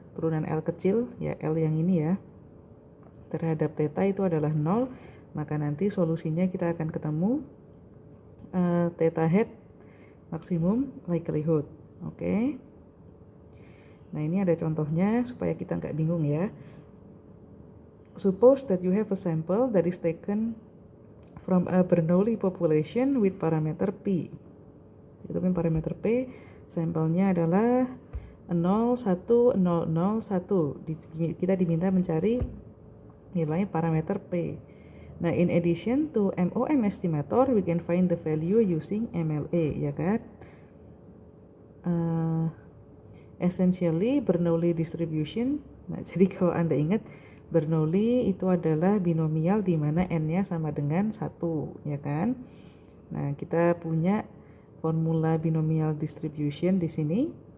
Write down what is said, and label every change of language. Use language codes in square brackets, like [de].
[id] turunan L kecil, ya L yang ini ya, terhadap theta itu adalah 0, maka nanti solusinya kita akan ketemu theta hat maksimum likelihood. Oke. Nah ini ada contohnya supaya kita nggak bingung ya. [en] Suppose that you have a sample that is taken from a Bernoulli population with parameter P. [id] Itu kan parameter P, sampelnya adalah 0, 1, 0, 0, 1. Kita diminta mencari nilai parameter P. [en] Nah, in addition to MOM estimator, we can find the value using MLA, [id] ya kan? [en] Essentially, Bernoulli distribution. [id] Nah, jadi kalau Anda ingat, Bernoulli itu adalah binomial di mana n-nya sama dengan 1, ya kan? Nah, kita punya formula binomial distribution di sini.